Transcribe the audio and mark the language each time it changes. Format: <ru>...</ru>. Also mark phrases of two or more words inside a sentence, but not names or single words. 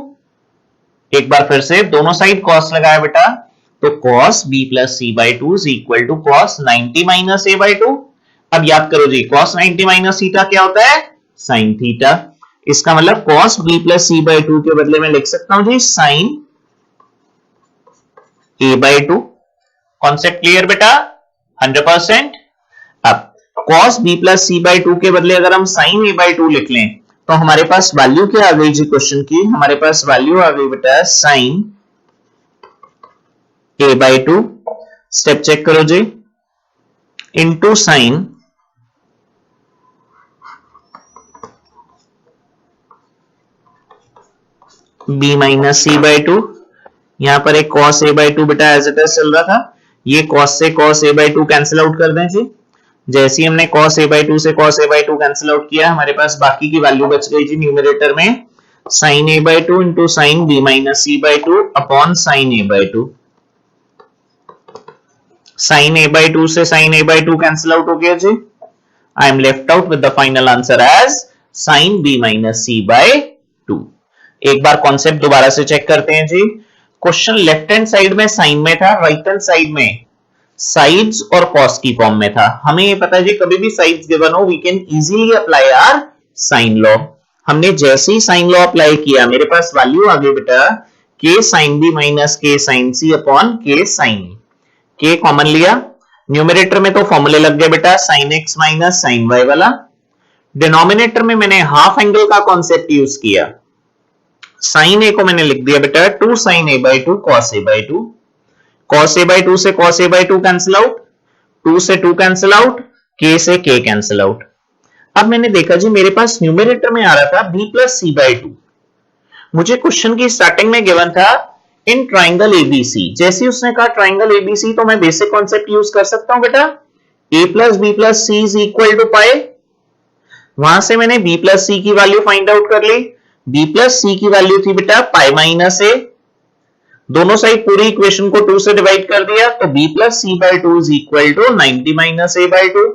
<hi>एक बार फिर से दोनों साइड cos लगाया बेटा, तो cos b प्लस सी बाई 2</hi> <en>is equal to</en> <hi>cos 90 माइनस ए बाई 2। अब याद करो जी, cos 90 माइनस थीटा क्या होता है, sin थीटा। इसका मतलब cos b प्लस सी बाई 2 के बदले में लिख सकता हूं जी sin a बाई 2।</hi> <en>concept clear</en> <hi>बेटा, 100%। अब cos b प्लस सी बाई 2 के बदले अगर हम sin a बाई 2 लिख लें तो हमारे पास वैल्यू क्या आ गई जी क्वेश्चन की, हमारे पास वैल्यू आ गई बेटा sin a बाई 2, स्टेप चेक करो जी, इंटू sin b माइनस सी बाई 2, यहां पर एक cos a बाई 2 बेटा</hi> <en>as it is</en> <hi>चल रहा था, ये cos से cos a बाई 2</hi> <en>cancel out</en> <hi>कर दें जी। जैसे ही हमने cos a बाई 2 से cos a बाई 2</hi> <en>cancel out</en> <hi>किया, हमारे पास बाकी की वैल्यू बच गई जी न्यूमरेटर में sin a बाई 2 इंटू sin b माइनस सी बाई 2 अपॉन sin a बाई 2। sin a बाई 2 से sin a बाई 2</hi> <en>cancel out</en> <hi>हो गया जी,</hi> <en>I am left out with the final answer as</en> <hi>sin b माइनस सी बाई 2। एक बार कॉन्सेप्ट दोबारा से चेक करते हैं जी, क्वेश्चन</hi> <en>left hand side</en> <hi>में साइन में था,</hi> <en>right hand side</en> <hi>में साइड्स और कॉस की फॉर्म में था। हमें ये पता है जी कभी भी</hi> <en>sides given</en> <hi>हो</hi> <en>we can easily apply our sine law.</en> <hi>हमने जैसे ही</hi> <en>sine law apply</en> <hi>किया मेरे पास वैल्यू आ गई बेटा k sin b माइनस k sin c अपॉन k sin e, k कॉमन लिया, न्यूमरेटर में तो फॉर्मूले लग गए बेटा sin x माइनस sin y वाला, डिनोमिनेटर में मैंने</hi> <en>half angle</en> <hi>का</hi> <en>concept use</en> <hi>किया, sin a को मैंने लिख दिया बेटा 2 sin a बाई 2 cos a बाई 2, cos a बाई 2 से cos a बाई 2</hi> <en>cancel out,</en> <hi>2 से 2</hi> <en>cancel out,</en> <hi>k से k</hi> <en>cancel out.</en> <hi>अब मैंने देखा जी मेरे पास न्यूमरेटर में आ रहा था b प्लस सी बाई 2, मुझे क्वेश्चन की स्टार्टिंग में गिवन था</hi> <en>in triangle ABC,</en> <hi>जैसे उसने कहा</hi> <en>triangle ABC</en> <hi>तो मैं</hi> <en>basic concept use</en> <hi>कर सकता हूं बेटा, a प्लस बी प्लस सी</hi> <en>is equal to</en> <hi>पाई, वहां से मैंने b प्लस सी की वैल्यू</hi> <en>find out</en> <hi>कर ली, b प्लस सी की वैल्यू थी बेटा पाई माइनस ए, दोनों साइड पूरी इक्वेशन को 2 से डिवाइड कर दिया तो b प्लस सी बाई 2</hi> <en>is equal to</en> <hi>90 माइनस ए बाई 2।</hi>